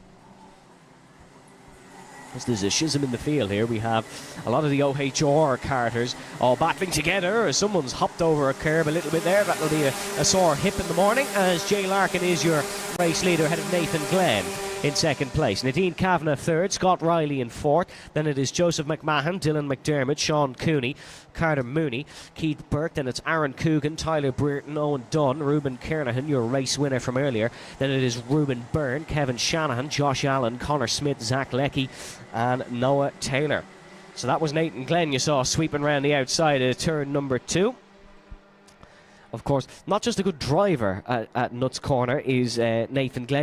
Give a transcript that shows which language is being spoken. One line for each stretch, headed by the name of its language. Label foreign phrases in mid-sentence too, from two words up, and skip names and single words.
English: As there's a schism in the field here, we have a lot of the OHR carters all battling together as someone's hopped over a curb a little bit there. That'll be a sore hip in the morning, as Jay Larkin is your race leader ahead of Nathan Glenn in second place. Nadine Kavanagh third, Scott Riley in fourth. Then it is Joseph McMahon, Dylan McDermott, Sean Cooney, Carter Mooney, Keith Burke. Then it's Aaron Coogan, Tyler Brereton, Owen Dunn, Ruben Kernahan, your race winner from earlier. Then it is Ruben Byrne, Kevin Shanahan, Josh Allen, Connor Smith, Zach Leckie and Noah Taylor. So that was Nathan Glenn you saw sweeping around the outside of turn number 2. Of course, not just a good driver at Nuts Corner is Nathan Glenn.